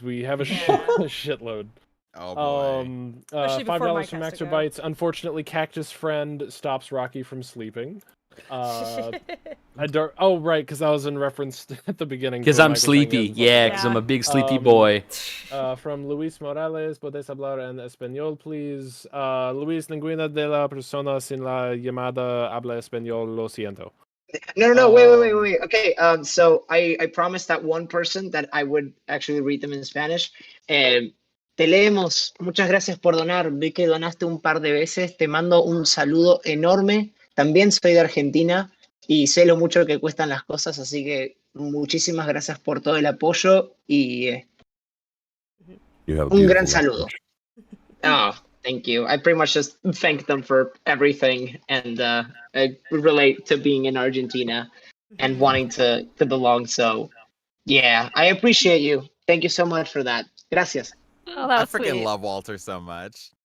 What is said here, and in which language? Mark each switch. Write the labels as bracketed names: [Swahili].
[English] We have a shitload. Oh boy. Especially before $5 Mike from has to go. Exabytes. Unfortunately, Cactus Friend stops Rocky from sleeping. Oh, right, because I was in reference at the beginning. Because I'm sleepy. Yeah, because I'm a big sleepy boy. [Spanish] From Luis Morales, ¿puedes hablar en español, please? Luis, ninguna de la persona sin la llamada habla español, lo siento. [English] No, wait. Okay, so I promised that one person that I would actually read them in Spanish, and [Spanish] Te leemos. Muchas gracias por donar. Vi que donaste un par de veces. Te mando un saludo enorme. También soy de Argentina y sé lo mucho que cuestan las cosas, así que muchísimas gracias por todo el apoyo y un gran saludo. [English] Oh, thank you. I pretty much just thank them for everything, and I relate to being in Argentina and wanting to belong. So, yeah, I appreciate you. Thank you so much for that. [Spanish] Gracias. [English] Oh, I that's freaking sweet. love Walter so much.